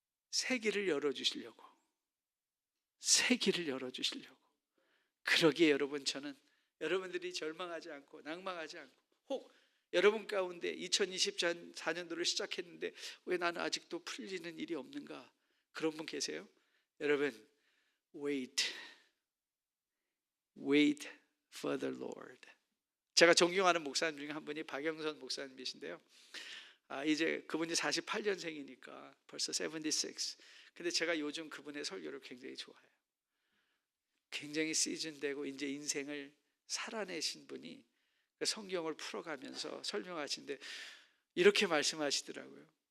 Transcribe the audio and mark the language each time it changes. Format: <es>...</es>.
<ko>새 길을 열어주시려고, 새 길을 열어주시려고. 그러기에 여러분, 저는 여러분들이 절망하지 않고 낭망하지 않고, 혹 여러분 가운데 2024년도를 시작했는데 왜 나는 아직도 풀리는 일이 없는가, 그런 분 계세요? 여러분,</ko> <en>wait for the Lord.</en> <ko>제가 존경하는 목사님 중에 한 분이 박영선 목사님이신데요. 이제 그분이 48년생이니까 벌써 76. 근데 제가 요즘 그분의 설교를 굉장히 좋아해요. 굉장히 시즌되고 이제 인생을 살아내신 분이 성경을 풀어가면서 설명하시는데 이렇게 말씀하시더라고요.</ko>